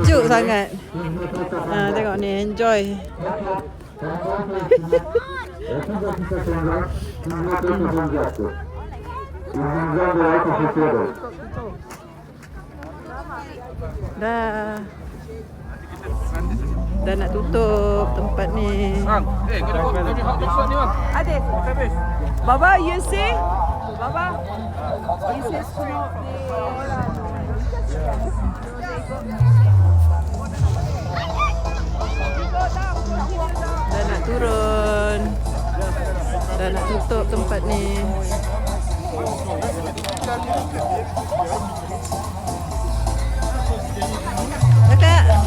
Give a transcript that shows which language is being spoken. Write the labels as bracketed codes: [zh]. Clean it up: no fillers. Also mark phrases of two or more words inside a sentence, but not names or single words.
[ms] sangat. Tengok ni, enjoy. Dah nak tutup tempat ni. Adik. [en] Baba, you see? Baba. You see smoke [ms] ni. Dah nak turun. Dah nak tutup tempat ni. Kakak.